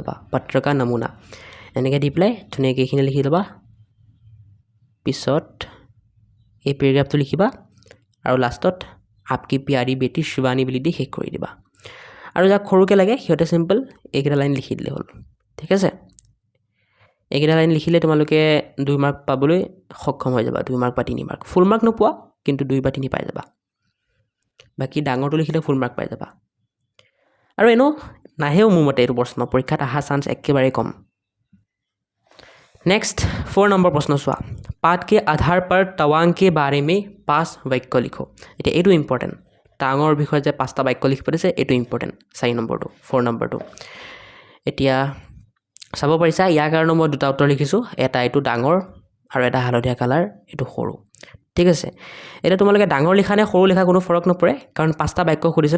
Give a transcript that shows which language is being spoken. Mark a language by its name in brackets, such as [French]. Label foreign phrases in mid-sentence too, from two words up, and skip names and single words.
[Assamese] ল'বা পত্ৰকা নমুনা এনেকৈ দি পেলাই ধুনীয়াকৈ এইখিনি লিখি ল'বা পিছত এই পেৰাগ্ৰাফটো লিখিবা আৰু লাষ্টত [Hindi] आपकी प्यारी बेटी [Assamese] শিৱানী বুলি দি শেষ কৰি দিবা আৰু যাক সৰুকৈ লাগে সিহঁতে চিম্পল এইকেইটা লাইন লিখি দিলে হ'ল ঠিক আছে এইকেইটা লাইন লিখিলে তোমালোকে 2 মাৰ্ক পাবলৈ সক্ষম হৈ যাবা 2 মাৰ্ক বা 3 মাৰ্ক ফুল মাৰ্ক নোপোৱা কিন্তু 2 বা 3 পাই যাবা বাকী ডাঙৰটো লিখিলে [English] full mark [Assamese] পাই যাবা আৰু এনেও নাহেও মোৰ মতে এইটো প্ৰশ্ন পৰীক্ষাত অহা চান্স একেবাৰে কম नेक्स्ट 4 নম্বৰ প্ৰশ্ন চোৱা [Hindi] पाठ के आधार पर तवांग के बारे में 5 वाक्य लिखो [Assamese] এটা এটো ইম্পৰ্টেন্ট টাঙৰ বিষয়ে যে 5টা বাক্য লিখিব দিছে এটো ইম্পৰ্টেন্ট 4 নম্বৰটো 4 নম্বৰটো এতিয়া চাব পাৰিছা ইয়াৰ কাৰণে মই দুটা উত্তৰ লিখিছো এটা এটো ডাঙৰ আৰু এটা হালধীয়া কালাৰ এটো সৰু ঠিক আছে এটা তোমালোকে ডাঙৰ লিখা নে সৰু লিখা কোনো ফৰক নপৰে কাৰণ 5টা বাক্য খুদিছে ন